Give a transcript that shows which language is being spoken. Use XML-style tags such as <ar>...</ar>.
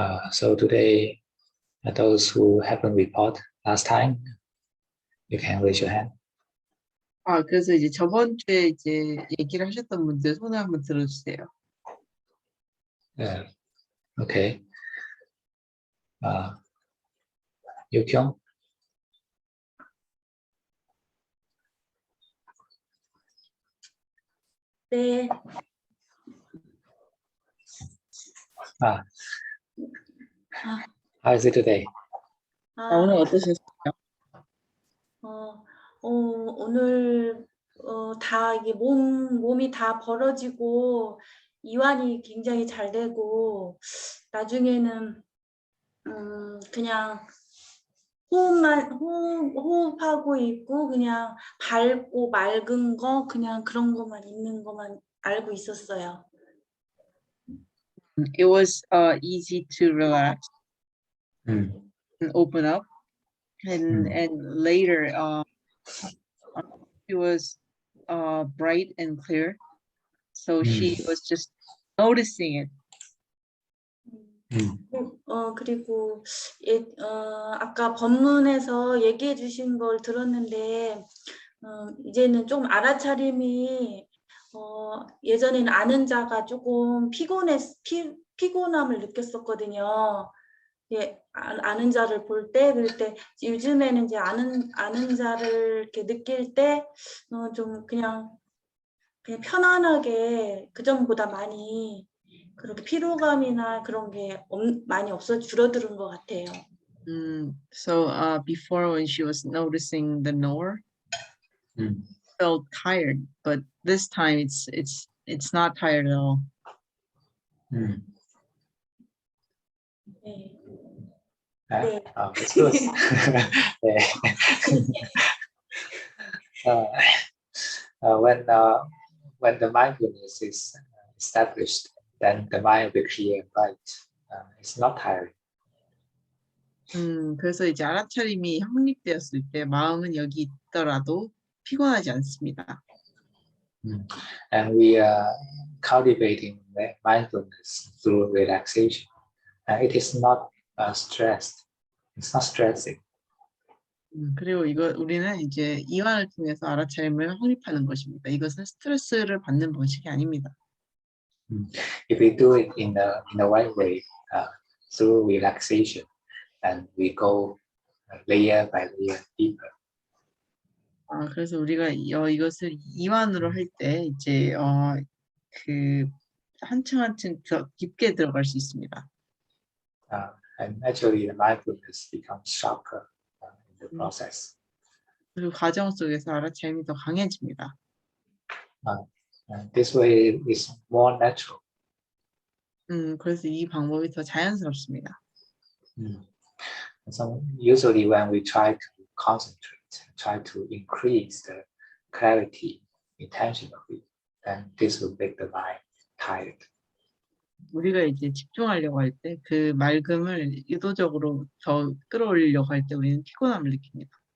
<en>So today, those who haven't report last time, you can raise your hand.</en> <ko>그래서 이제 저번 주에 이제 얘기를 하셨던 분들 손을 한번 들어주세요.</ko> <en>Okay.</en> <ko>유경? 네.</ko> <en>How is it today?</en> <ko>오늘 어떠셨어요? 오늘 다 이게 몸이 다 벌어지고 이완이 굉장히 잘 되고 나중에는 그냥 호흡하고 있고 그냥 밝고 맑은 거 그냥 그런 것만 있는 것만 알고 있었어요.</ko> <en>It was easy to relax and open up, and later it was bright and clear. So she was just noticing it.</en> <ko>그리고 아까 법문에서 얘기해 주신 걸 들었는데 이제는 좀 알아차림이 예전에는 아는 자가 조금 피곤함을 느꼈었거든요. 예, 아는 자를 볼 때, 그럴 때 요즘에는 이제 아는 자를 이렇게 느낄 때 좀 그냥 편안하게 그전보다 많이 그렇게 피로감이나 그런 게 많이 줄어드는 것 같아요.</ko> <en>So before, when she was noticing the knower, felt tired, but this time it's not tired at all.</en> <ko>네. 네.</ko> <en>That's good. 네. When the mindfulness is established, then the mind will be clear and bright. It's not tiring.</en> <ko>그래서 이제 알아차림이 확립되었을 때 마음은 여기 있더라도 피곤하지 않습니다.</ko> <en>And we are cultivating mindfulness through relaxation. It is not stressed. It's not stressing.</en> <ko>그리고 우리는 이제 이완을 통해서 알아차림을 확립하는 것입니다. 이것은 스트레스를 받는 방식이 아닙니다.</ko> <en>If we do it in the right way, through relaxation, and we go layer by layer deeper.</en> <ko>그래서 우리가 이것을 이완으로 할 때 이제 그 한층 한층 더 깊게 들어갈 수 있습니다.</ko> <en>And actually, the mindfulness becomes sharper in the process.</en> <ko>그리고 과정 속에서 알아차림이 더 강해집니다.</ko> <en>This way is more natural.</en> <ko>그래서 이 방법이 더 자연스럽습니다.</ko> <en>So usually when we try to concentrate, try to increase the clarity intentionally, then this will make the mind tired.</en> <ko>우리가 이제 집중하려고 할 때 그 맑음을 의도적으로 더 끌어올리려고 할 때 우리는 피곤함을 느낍니다.</ko>